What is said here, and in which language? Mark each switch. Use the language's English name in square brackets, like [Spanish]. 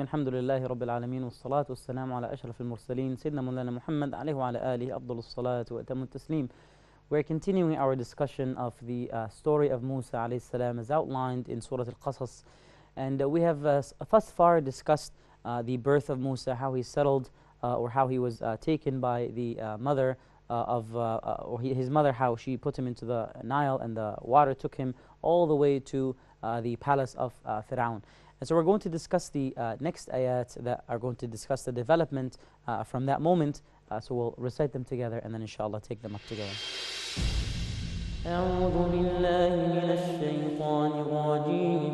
[Arabic] الحمد لله رب العالمين، والصلاة والسلام على أشرف المرسلين سيدنا مولانا محمد عليه وعلى آله أفضل الصلاة وأتم التسليم. [English] We're continuing our discussion of the story of Musa alayhi salam as outlined in Surah Al-Qasas, and we have thus far discussed the birth of Musa, how he settled or how he was taken by the mother or his mother, how she put him into the Nile and the water took him all the way to the palace of Fir'aun. And so we're going to discuss the next ayat that are going to discuss the development from that moment. So we'll recite them together and then inshallah take them up together. [Arabic] أعوذ بالله من الشيطان الرجيم.